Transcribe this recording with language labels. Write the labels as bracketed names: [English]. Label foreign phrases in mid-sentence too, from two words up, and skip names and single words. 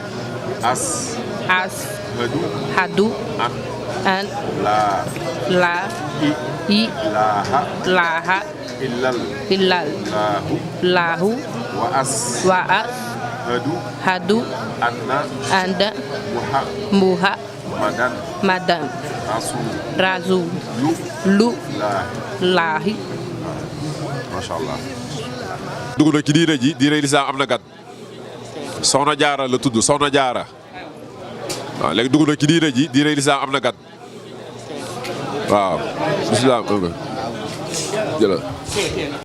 [Arabic] أن لا إله إلا الله وأشهد أن محمدا رسول الله. ما شاء الله. [Wolof] dugg na ci diine ji diine lislaam am na gat soxna jaara la tudd soxna jaara waaw léegi dugg na ci diine ji diine lislaam am na gat waaw lislaam jëla